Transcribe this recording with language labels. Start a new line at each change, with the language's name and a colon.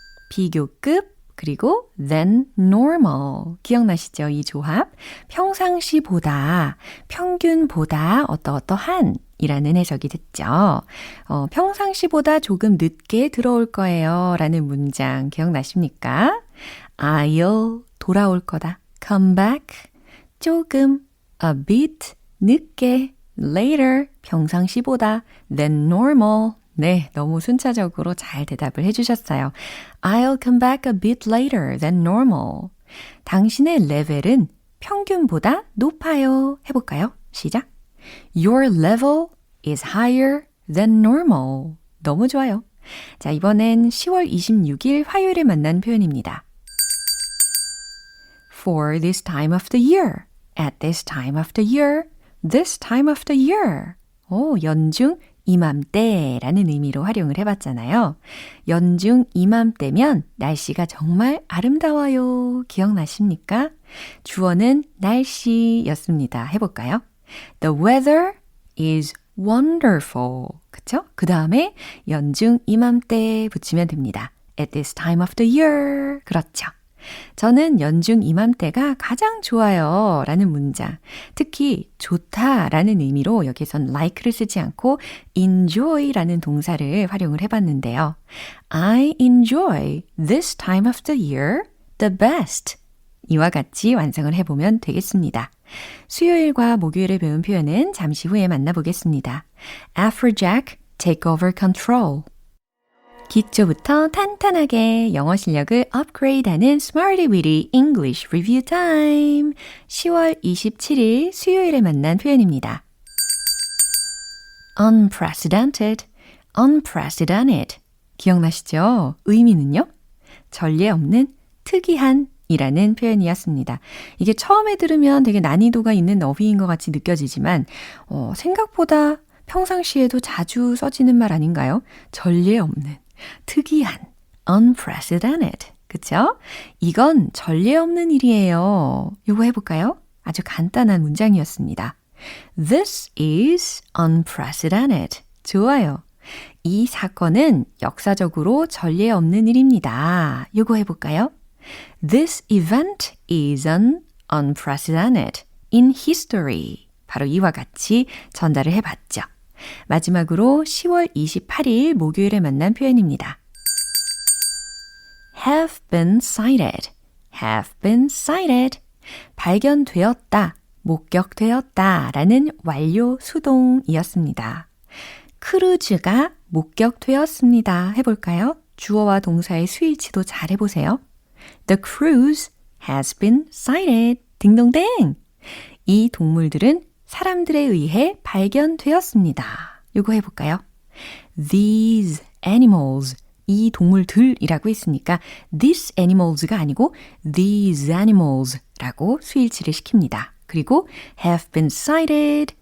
Korean: 비교급 그리고 then normal. 기억나시죠? 이 조합. 평상시보다, 평균보다 어떠어떠한 이라는 해석이 됐죠. 평상시보다 조금 늦게 들어올 거예요 라는 문장 기억나십니까?
English: I'll
Korean: 돌아올 거다.
English: Come back.
Korean: 조금.
English: A bit.
Korean: 늦게.
English: Later.
Korean: 평상시보다.
English: Than normal.
Korean: 네, 너무 순차적으로 잘 대답을 해주셨어요.
English: I'll come back a bit later than normal.
Korean: 당신의 레벨은 평균보다 높아요. 해볼까요? 시작.
English: Your level is higher than normal.
Korean: 너무 좋아요. 자, 이번엔 10월 26일 화요일에 만난 표현입니다.
English: For this time of the year, at this time of the year, this time of the year.
Korean: 오, 연중 이맘때라는 의미로 활용을 해봤잖아요. 연중 이맘때면 날씨가 정말 아름다워요. 기억나십니까? 주어는 날씨였습니다. 해볼까요?
English: The weather is wonderful.
Korean: 그쵸? 그 다음에 연중 이맘때 붙이면 됩니다.
English: At this time of the year.
Korean: 그렇죠. 저는 연중 이맘때가 가장 좋아요 라는 문장, 특히 좋다 라는 의미로 여기선 like를 쓰지 않고 enjoy 라는 동사를 활용을 해봤는데요.
English: I enjoy this time of the year the best.
Korean: 이와 같이 완성을 해보면 되겠습니다. 수요일과 목요일에 배운 표현은 잠시 후에 만나보겠습니다. Afrojack, take over control. 기초부터 탄탄하게 영어 실력을 업그레이드하는 Smarty Weedy English Review Time. 10월 27일 수요일에 만난 표현입니다.
English: Unprecedented, unprecedented.
Korean: 기억나시죠? 의미는요? 전례 없는 특이한 이라는 표현이었습니다. 이게 처음에 들으면 되게 난이도가 있는 어휘인 것 같이 느껴지지만 생각보다 평상시에도 자주 써지는 말 아닌가요? 전례 없는, 특이한, unprecedented. 그쵸? 이건 전례 없는 일이에요. 요거 해볼까요? 아주 간단한 문장이었습니다.
English: This is unprecedented.
Korean: 좋아요. 이 사건은 역사적으로 전례 없는 일입니다. 요거 해볼까요?
English: This event is unprecedented in history.
Korean: 바로 이와 같이 전달을 해봤죠. 마지막으로 10월 28일 목요일에 만난 표현입니다.
English: Have been sighted. Have been sighted.
Korean: 발견되었다, 목격되었다 라는 완료 수동이었습니다. 크루즈가 목격되었습니다. 해볼까요? 주어와 동사의 스위치도 잘 해보세요.
English: The cruise has been sighted.
Korean: 딩동댕. 이 동물들은 사람들에 의해 발견되었습니다. 이거 해볼까요?
English: These animals.
Korean: 이 동물들이라고 했으니까 these animals가 아니고 these animals라고 스위치를 시킵니다. 그리고
English: have been sighted.